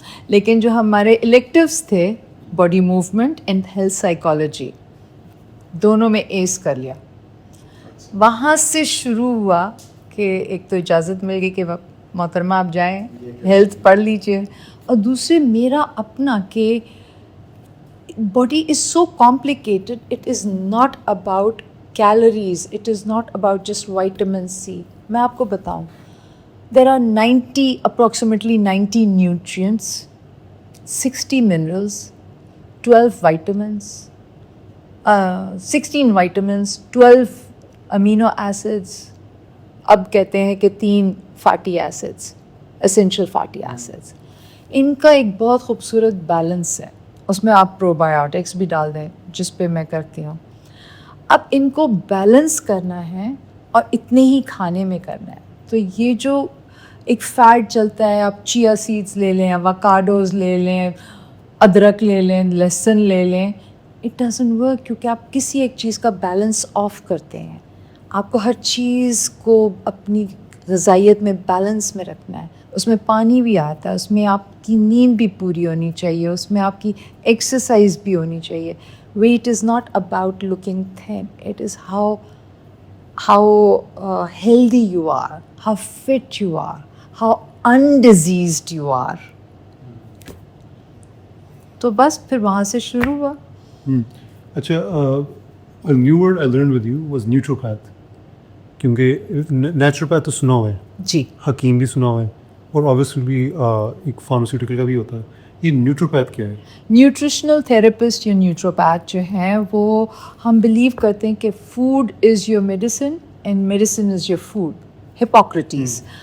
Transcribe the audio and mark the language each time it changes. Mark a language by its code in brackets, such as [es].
[hi] लेकिन जो हमारे इलेक्टिव्स थे, body movement and health psychology, दोनों में एस कर लिया. वहाँ से शुरू हुआ कि एक तो इजाज़त मिल गई कि मोहतरमा आप जाएं, हेल्थ पढ़ लीजिए, और दूसरे मेरा अपना कि [en] body is so complicated. It is not about calories, it is not about just vitamin C. [hi] मैं आपको बताऊं, [en] there are approximately 90 nutrients, 60 minerals, 12 vitamins, 16 vitamins, 12 amino acids, [hi] अब कहते हैं कि [en] 3 fatty acids, essential fatty acids. [hi] इनका एक बहुत खूबसूरत बैलेंस है. उसमें आप प्रोबायोटिक्स भी डाल दें, जिस पे मैं करती हूँ. अब इनको बैलेंस करना है और इतने ही खाने में करना है. तो ये जो एक फ़ैट चलता है, आप चिया सीड्स ले लें, एवोकाडोज़ ले लें, अदरक ले लें, लहसुन ले लें, [en] it doesn't work, [hi] क्योंकि आप किसी एक चीज़ का बैलेंस ऑफ करते हैं. आपको हर चीज़ को अपनी ग़िज़ाइयत में बैलेंस में रखना है. उसमें पानी भी आता है, उसमें आपकी नींद भी पूरी होनी चाहिए, उसमें आपकी एक्सरसाइज भी होनी चाहिए. [en] Weight is not about looking thin, it is how healthy you are, how fit you are, how undiseased you are. [hi] तो बस फिर वहाँ से शुरू हुआ. [en] अच्छा, a new word I learned with you was naturopath, [hi] क्योंकि नेचुरोपैथ तो सुना हुआ है, जी, हकीम भी सुना हुआ है, और ऑब्वियसली एक फार्मास्यूटिकल का भी होता है. ये न्यूट्रोपैथ क्या है? न्यूट्रिशनल थेरेपिस्ट या न्यूट्रोपैथ जो हैं वो हम बिलीव करते हैं कि [en] Food is your medicine and medicine is your food. [hi] Hippocrates.